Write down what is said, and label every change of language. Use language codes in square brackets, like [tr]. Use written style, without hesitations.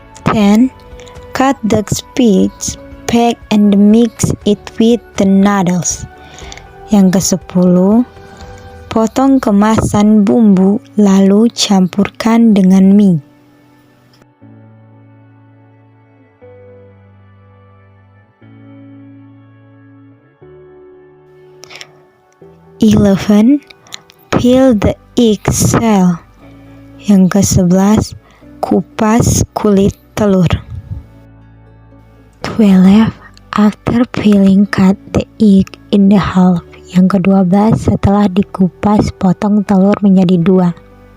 [en] 10. Cut the spices, pack and mix it with the noodles. [id] Yang ke-10, potong kemasan bumbu lalu campurkan dengan mie. [en] 11. Peel the egg shell. [id] Yang ke-11, kupas kulit telur. 12. [en] After peeling, cut the egg in the half. [id] Yang ke-12, setelah dikupas, potong telur menjadi 2.